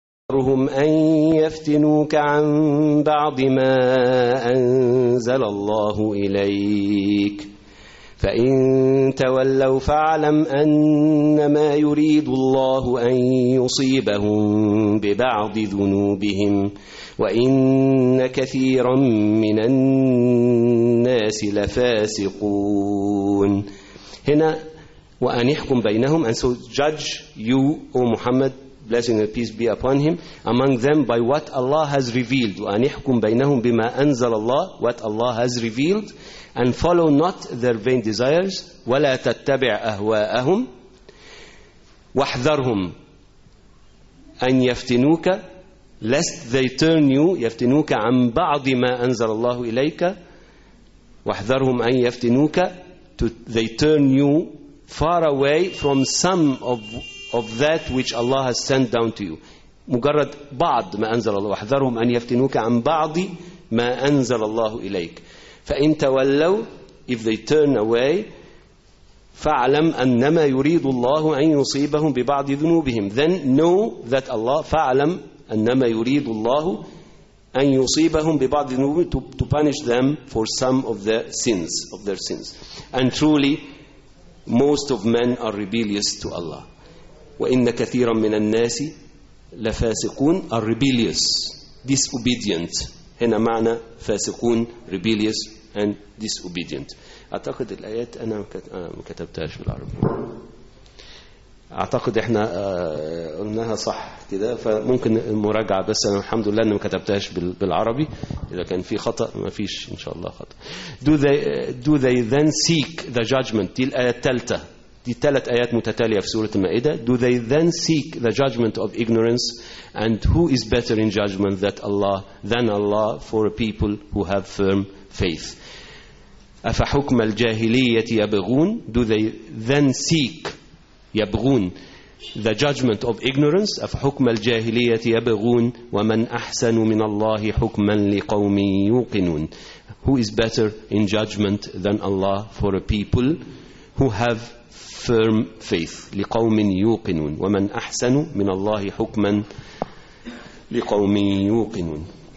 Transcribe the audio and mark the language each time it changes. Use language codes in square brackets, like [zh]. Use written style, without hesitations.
[ar] أمرهم أن يفتنوك عن بعض ما أنزل الله إليك فإن تولوا فاعلم أنما يريد الله أن يصيبهم ببعض ذنوبهم وإن كثيرا من الناس لفاسقون. هنا وأن يحكم بينهم. [en] And so judge you, O Muhammad, blessing and peace be upon him, among them by what Allah has revealed. [ar] وأن يحكم بينهم بما أنزل الله, [en] what Allah has revealed, and follow not their vain desires, [ar] ولا تتبع أهواءهم, واحذرهم أن يفتنوك, [en] lest they turn you, [ar] يفتنوك عن بعض ما أنزل الله إليك, [en] واحذرهم أن يفتنوك, they turn you far away from some of that which Allah has sent down to you. [ar] مجرد بعض ما أنزل الله, واحذرهم أن يفتنوك عن بعض ما أنزل الله إليك. فإن تولوا, [en] if they turn away, [ar] فاعلم أنما يريد الله أن يصيبهم ببعض ذنوبهم. [en] Then know that Allah, [ar] فاعلم أنما يريد الله أن يصيبهم ببعض ذنوبهم, [en] to punish them for some of their sins, of their sins. And truly, most of men are rebellious to Allah. [ar] وإن كثيرا من الناس لفاسقون, [en] are rebellious, disobedient. [ar] هنا معنى فاسقون, [en] rebellious and disobedient. [ar] أعتقد الآيات أنا مكتبتهاش بالعربي, أعتقد إحنا قلناها صح كده, فممكن المراجعة, بس أنا الحمد لله أنا مكتبتهاش بالعربي. إذا كان في خطأ ما فيش إن شاء الله خطأ. [en] Do they then seek the judgment, [ar] دي الآية التالتة, دي ثلاث آيات متتالية في سورة المائدة. [en] Do they then seek the judgment of ignorance, and who is better in judgment that Allah than Allah for a people who have firm faith. [ar] أفحكم الجاهلية يبغون. [en] Do they then seek, يبغون, the judgment of ignorance. [ar] أفحكم الجاهلية يبغون ومن أحسن من الله حكما لقوم يوقنون. [en] Who is better in judgment than Allah for a people who have firm faith, [ar] لقوم يوقنون. ومن أحسن من الله حكما لقوم يوقنون.